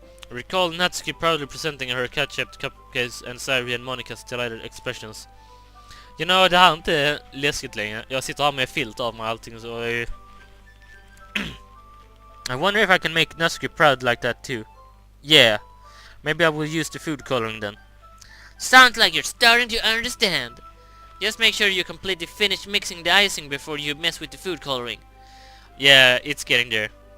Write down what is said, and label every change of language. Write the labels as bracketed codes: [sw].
[en] I recall Natsuki proudly presenting her cat-shaped cupcakes and Sairi and Monica's delighted expressions. You know, [sv] det här är inte läskigt längre. Jag sitter här med filter av mig och allting så... [en] I wonder if I can make Natsuki proud like that too. Yeah. Maybe I will use the food coloring then. Sounds like you're starting to understand. Just make sure you completely finish mixing the icing before you mess with the food coloring. Yeah, it's getting there.